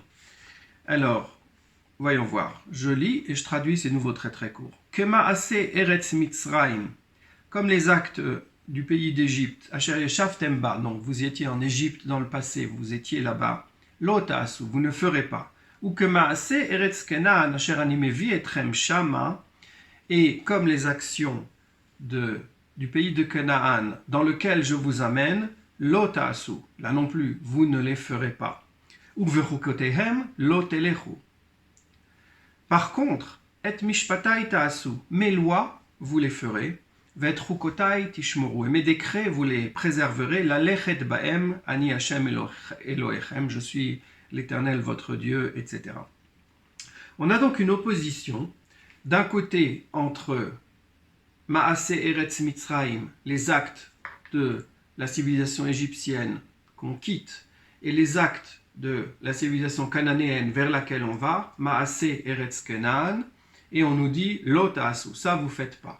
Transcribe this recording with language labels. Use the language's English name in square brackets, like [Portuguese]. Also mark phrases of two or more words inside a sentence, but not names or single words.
[French] Alors, voyons voir. Je lis et je traduis ces nouveaux très très courts. [Hebrew] כמעשה ארץ מצרים, [French] comme les actes du pays d'Égypte, [Hebrew] אשר ישבתם בה, [French] donc vous étiez en Égypte dans le passé, vous étiez là-bas, [Hebrew] לא תעשו, [French] vous ne ferez pas. [Hebrew] וכמעשה ארץ כנען, אשר אני מביא אתכם שמה, [French] et comme les actions du pays de Canaan dans lequel je vous amène, [Hebrew] לא תעשו, [French] là non plus, vous ne les ferez pas. [Hebrew] ובחקתיהם לא תלכו. [French] Par contre, [Hebrew] את משפטי תעשו, [French] mes lois, vous les ferez, [Hebrew] ואת חקתי תשמרו, [French] et mes décrets, vous les préserverez, [Hebrew] ללכת בהם, אני השם אלהיכם, [French] je suis l'Éternel, votre Dieu, etc. On a donc une opposition, d'un côté, entre [Hebrew] מעשה ארץ מצרים, [French] les actes de la civilisation égyptienne qu'on quitte, et les actes de la civilisation cananéenne vers laquelle on va, [Hebrew] מעשה ארץ כנען, [French] et on nous dit [Hebrew] לא תעשו, [French] ça vous faites pas.